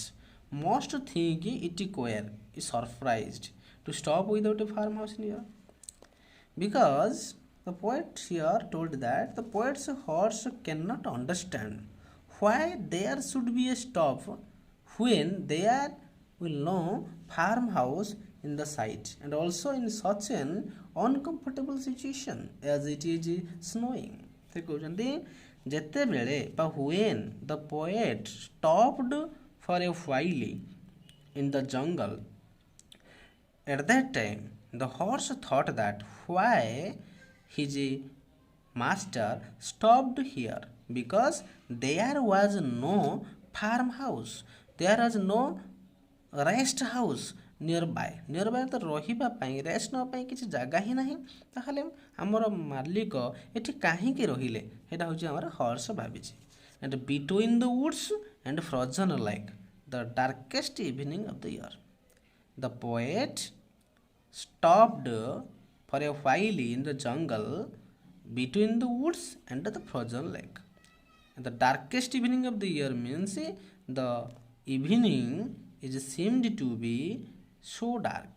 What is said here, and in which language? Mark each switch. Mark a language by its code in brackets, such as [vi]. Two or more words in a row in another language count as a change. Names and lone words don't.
[en] Most think it queer, is surprised to stop without a farmhouse near, because the poet here told that the poet's horse cannot understand why there should be a stop when there will no farmhouse in the sight, and also in such an uncomfortable situation as it is snowing. [or] ସେ କହୁଛନ୍ତି ଯେତେବେଳେ ବା [en] when the poet stopped for a while in the jungle, at that time the horse thought that why his master stopped here, because there was no farmhouse, there was no rest house nearby [or] ତ ରହିବା ପାଇଁ ରେଷ୍ଟ ନେବା ପାଇଁ କିଛି ଜାଗା ହିଁ ନାହିଁ, ତାହେଲେ ଆମର ମାଲିକ ଏଠି କାହିଁକି ରହିଲେ, ସେଇଟା ହେଉଛି ଆମର ହର୍ସ ଭାବିଛି। [en] and between the woods and frozen lake, the darkest evening of the year, the poet stopped for a while in the jungle between the woods and the frozen lake. And the darkest evening of the year means the evening is seemed to be so dark.